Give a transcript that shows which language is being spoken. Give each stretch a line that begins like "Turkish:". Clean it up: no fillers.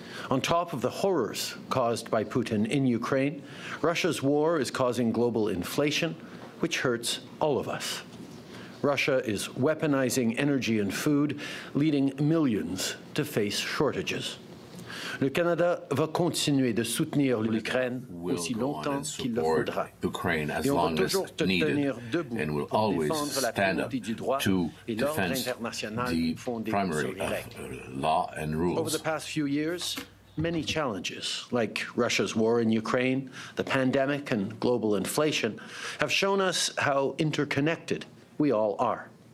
English: On top of the horrors caused by Putin in Ukraine, Russia's war is causing global inflation, which hurts all of us. Russia is weaponizing energy and food, leading millions to face shortages.
French: Le Canada va continuer de soutenir l'Ukraine aussi longtemps qu'il le faudra.
English: Ukraine as long as needed, and will always stand up to defend the primary law and rules. Over the past few years, many challenges, like Russia's war in Ukraine, the pandemic, and global inflation, have shown us how interconnected we all are.